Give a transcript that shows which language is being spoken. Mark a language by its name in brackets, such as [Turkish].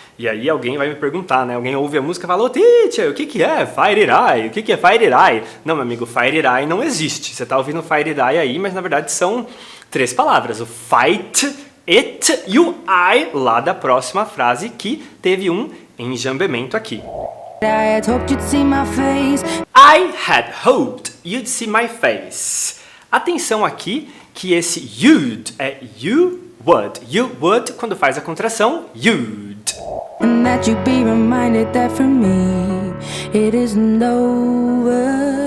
[Portuguese] E aí alguém vai me perguntar, né? Alguém ouve a música e fala, ô teacher, o que é fight it I? O que é fight it I? Não, meu amigo, fight it I não existe. Você está ouvindo fight it I aí, mas na verdade são 3 palavras. O fight it e o I lá da próxima frase que teve um enjambamento aqui. [English] I had hoped you'd see my face. I had hoped you'd see my face. [Portuguese] Atenção aqui que esse you'd é you would. You would quando faz a contração you'd. [English] And that you'd be reminded that for me it isn't over.